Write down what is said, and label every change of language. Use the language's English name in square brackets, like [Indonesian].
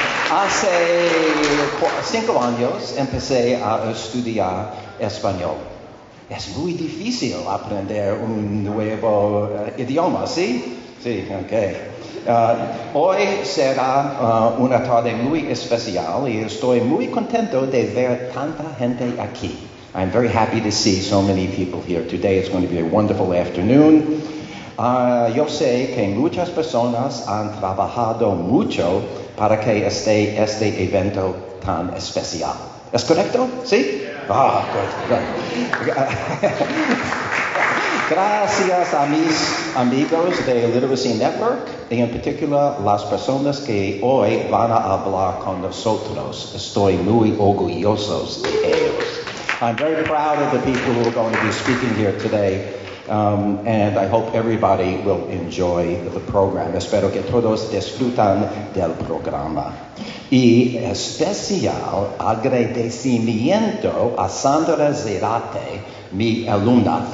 [Spanish] Hace 5 años empecé a estudiar español. Es muy difícil aprender un nuevo idioma, ¿sí? Sí, ok. Hoy será una tarde muy especial y estoy muy contento de ver tanta gente aquí. [English] I'm very happy to see so many people here today. It's going to be a wonderful afternoon. [Spanish] Yo sé que muchas personas han trabajado mucho para que este evento tan especial. ¿Es correcto? ¿Sí? [English] Good. [Spanish] Gracias a mis amigos de Literacy Network y en particular las personas que hoy van a hablar con nosotros. Estoy muy orgulloso de ellos. [English] I'm very proud of the people who are going to be speaking here today. And I hope everybody will enjoy the program. [Spanish] Espero que todos disfrutan del programa. Y especial agradecimiento a Sandra Zerate, mi alumna.